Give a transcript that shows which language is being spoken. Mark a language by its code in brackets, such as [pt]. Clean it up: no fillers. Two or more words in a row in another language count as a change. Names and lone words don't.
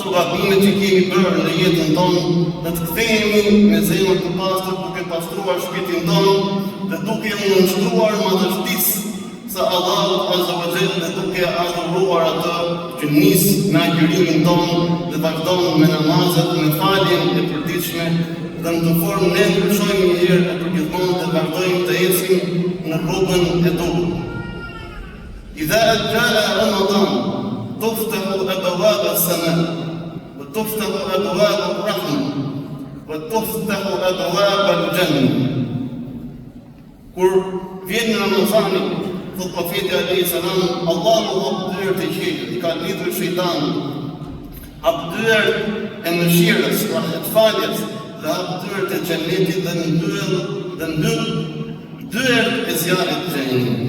[sq] gabime që kemi bërë në jetën tonë, dhe të kthehemi me zemër të pastër, duke pastruar shpirtin tonë dhe duke u nënshtruar madhështisë së Allahut [ar] عز وجل [sq] dhe duke adhuruar atë që nis me agjërimin tonë dhe vazhdon me namazet, me faljen e përditshme, dhe në të formë ne ndryshojmë një herë e përgjithmonë dhe vazhdojmë të ecim në rrugën e duhur. [ar] إذا جاء رمضان تفتح أبواب السماء وتفتح أبواب الرحمة وتفتح أبواب الجنة. [sq] Kur vjen Ramazani, thot profeti [ar] عليه السلام, [sq] Allahu hap dyert e qiellit, i ka lidhur shejtanin, hap dyert e mëshirës, e faljes, dhe hap dyert e xhenetit dhe mbyll dyert e zjarrit të xhenemit.